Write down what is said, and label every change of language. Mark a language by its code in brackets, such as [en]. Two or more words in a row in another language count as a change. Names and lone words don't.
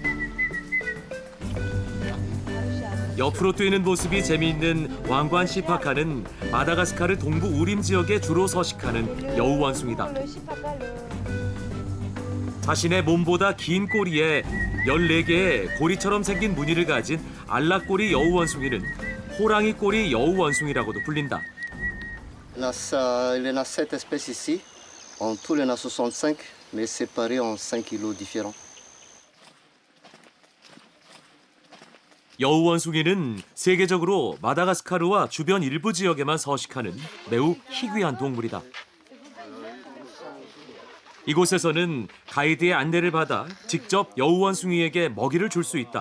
[ko] 옆으로 뛰는 모습이 재미있는 왕관 시파카는 마다가스카르 동부 우림 지역에 주로 서식하는 여우 원숭이다. 자신의 몸보다 긴 꼬리에 14개의 고리처럼 생긴 무늬를 가진 알락꼬리 여우 원숭이는 호랑이 꼬리 여우 원숭이라고도 불린다. [fr] Il y en a 7 espèces ici. En tout, il y en a 65, mais séparés en 5 îlots différents. [ko] 여우 원숭이는 세계적으로 마다가스카르와 주변 일부 지역에만 서식하는 매우 희귀한 동물이다. 이곳에서는 가이드의 안내를 받아 직접 여우원숭이에게 먹이를 줄 수 있다.